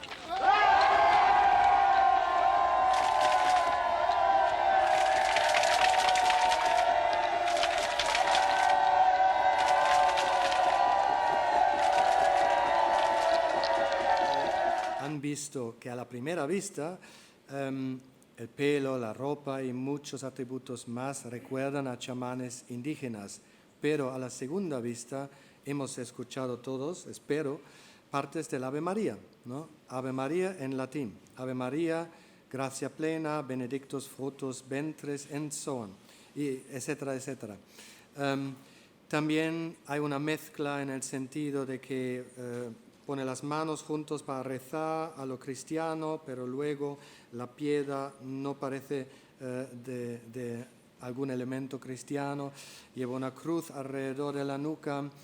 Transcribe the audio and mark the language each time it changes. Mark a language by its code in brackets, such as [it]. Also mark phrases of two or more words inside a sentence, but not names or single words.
[es] Han visto que a la primera vista el pelo, la ropa y muchos atributos más recuerdan a chamanes indígenas, pero a la segunda vista hemos escuchado todos, espero, partes del [la] Ave María, [es] ¿no? [la] Ave María [es] en latín, [la] Ave María, gracia plena, benedictus fructus ventris, [en] and so on, [es] y etcétera, etcétera. También hay una mezcla en el sentido de que pone las manos juntos para rezar a lo cristiano, pero luego la piedra no parece de algún elemento cristiano, lleva una cruz alrededor de la nuca.